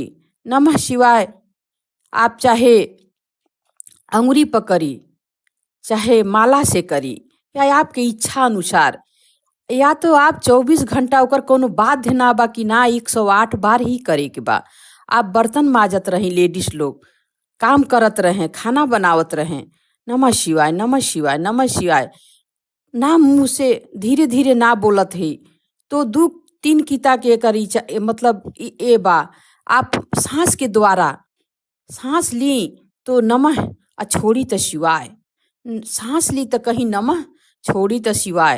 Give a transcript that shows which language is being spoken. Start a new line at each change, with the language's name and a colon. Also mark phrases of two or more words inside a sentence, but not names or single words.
Sanskrit: नमः शिवाय
Bhojpuri: आप चाहे अंगुरी पकड़ी, चाहे माला से करी, या आपके इच्छा अनुसार, या तो आप 24 घंटा ओकर कोनो बाध्य ना बा कि ना 108 बार ही करे के बा। आप बर्तन माजत रही, लेडीज लोग काम करत रहें, खाना बनावत रहें,
Sanskrit: नमः शिवाय नमः शिवाय नमः शिवाय
Bhojpuri: ना मुँह से धीरे धीरे ना बोलत है तो 2-3 कीता के करी। मतलब ए बा आप सांस के द्वारा सांस ली तो नमः, छोड़ी तो शिवाय। सांस ली तो कहीं नमः, छोड़ी तो शिवाय।